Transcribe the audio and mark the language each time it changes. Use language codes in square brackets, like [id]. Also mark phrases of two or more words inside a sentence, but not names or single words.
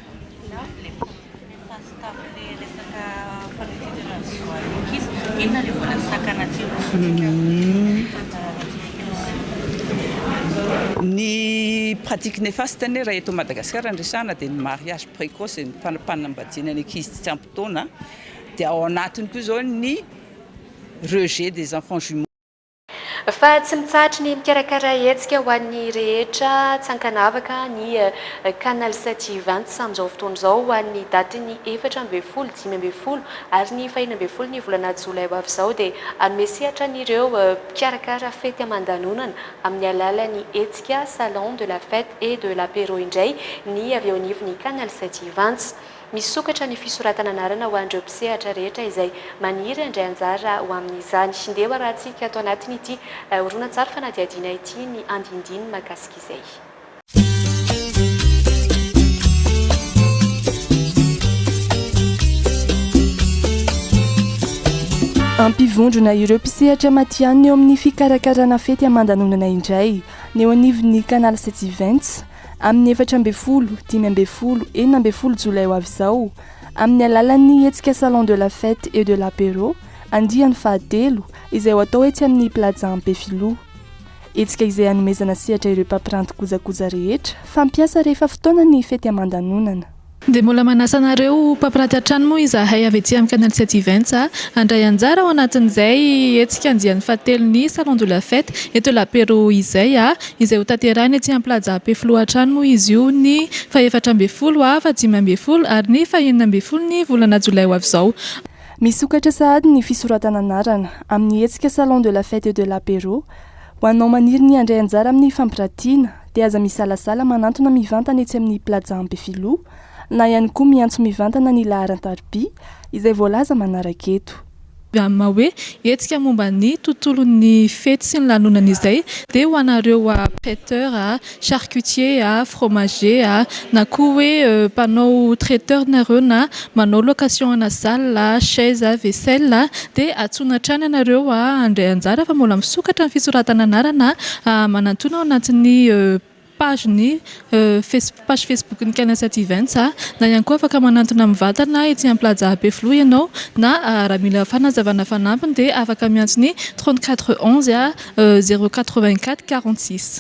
[mg] Ny [fr] pratique néfaste [mg] ny raha eto Madagasikara andresana dia ny [fr] mariage précoce [mg] ny fanampanambadiana ny ankizy tsy ampy taona dia ao anatiny koa zao ny [fr] rejet des enfants jumeaux. [mg] Fa tsy mitsahatra ny mikarakara hetsika ho an'ny rehetra tsy ankanavaka ny canal 720 amin'izao fotoana izao ho an'ny daty ny 4 ambin'ny folo, 5 ambin'ny folo ary ny 5 ambin'ny folo ny volana jolay ho avy izao dia anomesehatra an'ireo mpikarakara fety aman-danonana amin'ny alalan'ny hetsika salon de la fête et de l'apéro indray ny avy eo anivon'ny canal 720. Misokatra ny fisoratana anarana ho an'ireo mpisehatra rehetra izay maniry andray anjara ho amin'izany. Ndeha raha antsika ato anatiny ity horonan-tsary fanadihadiana ity ny andindiny mahakasika izay. Ampivondrona ireo mpisehatra matianina eo amin'ny fikarakarana fety aman-danonana indray ny eo anivon'ny canal 720 amin'ny 4 ambin'ny folo, 5 ambin'ny folo, 4 ambin'ny folo jolay ho avy izao amin'ny alalan'ny hetsika salon de la fête et de l'apéro andiany fahatelo izay ho atao etsy amin'ny plaza Ampefiloha. Hetsika izay hanomezana sehatra ireo mpampiranty kojakoja rehetra fampiasa rehefa fotoana ny fety aman-danonana. Dia mbola manasa anareo mpampiranty an-trano moa izahay avy ety amin'ny canal 720 andray anjara ao anatin'izay hetsika andiany fahatelo ny salon de la fête et de l'apéro izay izay ho tanterahina ety amin'ny plaza Ampefiloha an-trano moa izy io ny 4 ambin'ny folo fa 5 ambin'ny folo ary ny 9 ambin'ny folo ny volana jolay ho avy izao. Misokatra sahady ny fisoratana anarana amin'ny hetsika salon de la fête et de l'apéro ho anao maniry ny andray anjara amin'ny fampirantiana dia aza misalasala manantona mivantana etsy amin'ny plaza Ampefiloha na ihany koa miantso mivantana ny laharan-taripy izay voalaza manaraka eto. hoe etsika momba ny tontolon'ny fety sy ny lanonan'izay dia ho anareo [fr] traiteur, charcutier, fromager [mg] na koa hoe mpanao traiteur nareo na manao location ana [fr] salle, chaise, vaisselle [mg] dia atsoina trany anareo andray anjara fa mbola misokatra ny fisoratana anarana manantona ao anatin'ny page Facebook ny Canalsat Events na ihany koa afaka manantona mivantana etsy amin'ny plaza Beflo ianao na raha mila fanazavana fanampiny dia afaka miantsony 34 11 084 46.